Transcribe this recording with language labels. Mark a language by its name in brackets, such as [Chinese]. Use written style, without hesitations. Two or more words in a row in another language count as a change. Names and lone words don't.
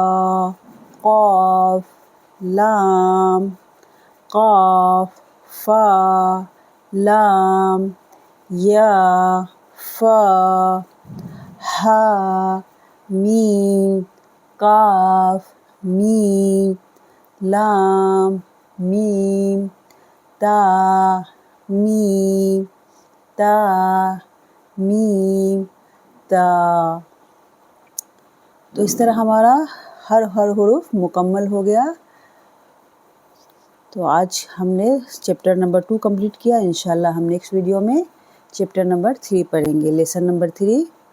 [Urdu] قاف، لام، قاف، فا، لام، یا، فا، ہا، میم، قاف، میم، لام، میم، تا، میم، تا، میم، تا۔ تو اس طرح ہمارا ہر حرف مکمل ہو گیا۔ تو آج ہم نے [English] chapter number 2 complete [Urdu] کیا۔ انشاءاللہ ہم [English] next video [Urdu] میں [English] chapter number 3 [Urdu] پڑھیں گے، [English] lesson number 3.